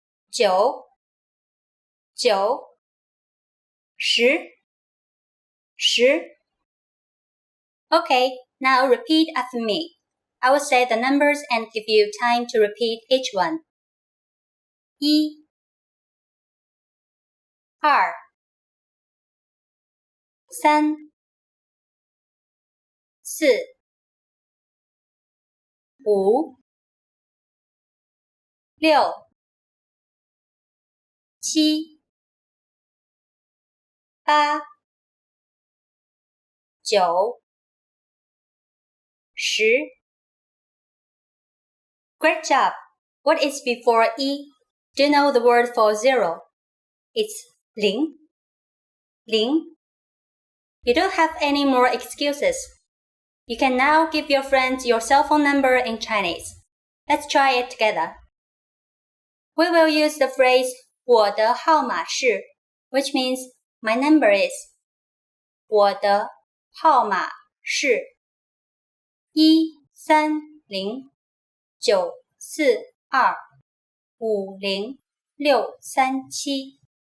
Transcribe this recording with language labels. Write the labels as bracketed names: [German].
[Chinese] 九十 [English] Okay, now repeat after me. I will say the numbers and give you time to repeat each one. [Chinese] 一二三四五六七八九十 [English] Great job! What is before 一?Do you know the word for 0? It's 零 You don't have any more excuses. You can now give your friends your cell phone number in Chinese. Let's try it together. We will use the phrase [Chinese] 我的号码是 [English] which means my number is [Chinese] 我的号码是13094250637.